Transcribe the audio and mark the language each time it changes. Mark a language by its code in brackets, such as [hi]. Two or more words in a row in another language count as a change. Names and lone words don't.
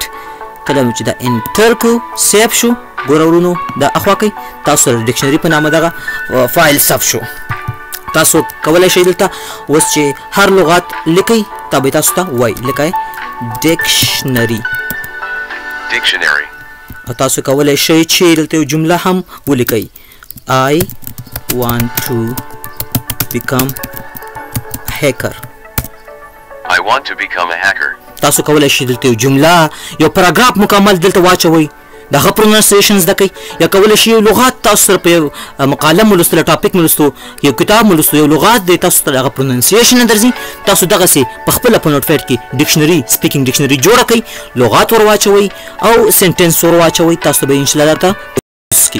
[ps] کله مو چې دا انټر کړو، سیف شو، ګوره ورونو دا اخوا کوئ، تاسو د ډکشنري په نامه دغه فایل صف شو. تاسو کولی شئ دلته اوس چې هر لغات لیکئ، دا به تاسو ته وایي، لیکئ ډکشنري. او تاسو کولی شئ چې دلته یو جمله هم ولیکئ، [en] I want to become a hacker. I want to become a hacker. [ps] تاسو کولی شئ دلته یو جمله، یو پاراګراف مکمل دلته واچوئ، دغه پروننسیشن زده کئ. یا کولی شئ یو لغات تاسو سره په یو مقاله مو لوستله، ټاپک مو لوستو، یو کتاب مو لوستو، یو لغات دی تاسو ته هغه پروننسیشن نه درځي، تاسو دغسې په خپله په نوټ پیډ کې ډکشنري، [en] speaking dictionary [ps] جوړه کئ، لغات ور واچوئ او سنټنس ور واچوئ، تاسو به انشاءالله درته کی.